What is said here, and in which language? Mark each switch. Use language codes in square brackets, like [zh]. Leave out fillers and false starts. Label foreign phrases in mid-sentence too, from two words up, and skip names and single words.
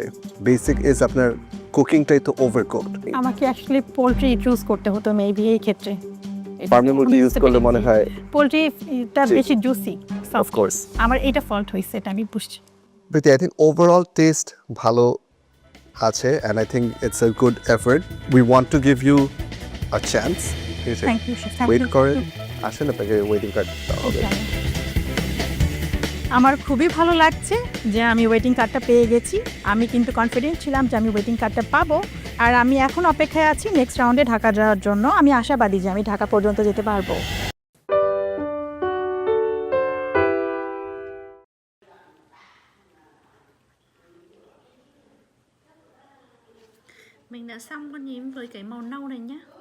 [en] basic is [bn] আপনার কুকিংটাই তো ওভারকুকড। আমাকে [en] actually poultry choose [bn] করতে হতো মেবি এই ক্ষেত্রে। ফার্মের মুরগি ইউজ করলে মনে হয় পোলট্রিটা বেশি জুসি। [en] of course [bn] আমার এটা ফল্ট হয়েছে, এটা আমি বুঝছি। [en] Preeti, I think overall taste [bn] ভালো আছে [en] and I think it's a good effort. we want to give you a chance. thank you. [bn] ওয়েট করেন, আসেন আপনাকে ওয়েটিং কার্ড দেওয়া হবে। আমার খুবই ভালো লাগছে যে আমি [en] waiting card [bn] পেয়ে গেছি। আমি কিন্তু কনফিডেন্ট ছিলাম যে আমি [en] waiting card [bn] পাবো, আর আমি এখন অপেক্ষায় আছি [en] next round [bn] ঢাকা যাওয়ার জন্য। আমি আশাবাদী যে আমি ঢাকা পর্যন্ত যেতে পারবো। [vi] Mình đã xong con nhím với cái màu nâu này nhá.